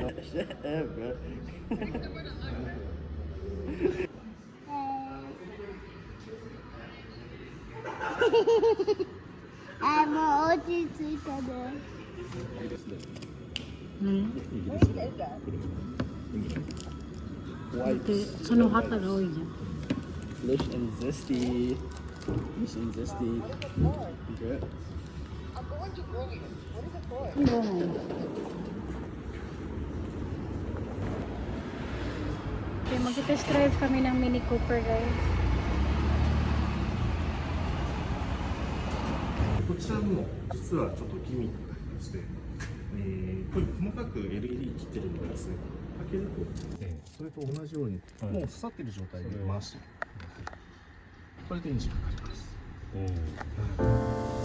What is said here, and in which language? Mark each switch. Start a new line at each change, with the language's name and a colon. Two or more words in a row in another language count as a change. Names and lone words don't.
English: Shut up, bro.
Japanese: もう落ち着いたね。
Filipino: Ate, sanuhata daw yan.
English: Lush and zesty. Lush and zesty. Good.
Filipino: Ang bungo. Okay, mag-
English: test drive
Filipino: kami ng Mini Cooper, guys.
Japanese: こちらも実はちょっとギミックがありまして、これ細かく LED 切ってるのがですね、開けると、それと同じように、もう刺さってる状態で回して、これでエンジンかかります。